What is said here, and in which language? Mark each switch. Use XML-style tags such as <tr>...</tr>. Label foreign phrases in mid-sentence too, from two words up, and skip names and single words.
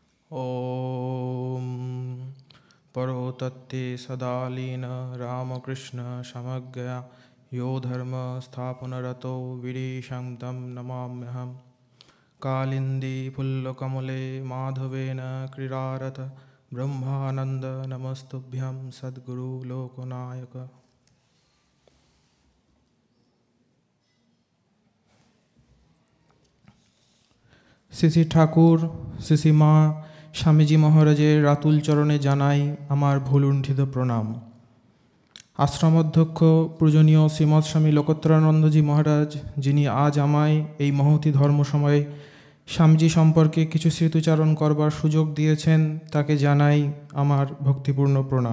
<sa>ॐ परो तत्ते सदालीन रामकृष्ण समज्ञा यो धर्म स्थापनरतो विरीशं तं नमाम्यहम्। कालिन्दी फुल्लकमले माधवेन क्रीडारत ब्रह्मानंद नमस्तुभ्यं सद्गुरु लोकनायक।</sa> <bn>শ্রী ঠাকুর, শ্রী মা স্বামীজি মহারাজের রাতুল চরণে জানাই আমার ভুলুণ্ঠিত প্রণাম। আশ্রমাধ্যক্ষ পূজনীয় শ্রীমৎ স্বামী লোকোত্তরানন্দজি মহারাজ, যিনি আজ আমায় এই মহতী ধর্ম সময়ে স্বামীজি সম্পর্কে কিছু স্মৃতিচারণ করবার সুযোগ দিয়েছেন, তাকে জানাই আমার ভক্তিপূর্ণ প্রণাম।</bn>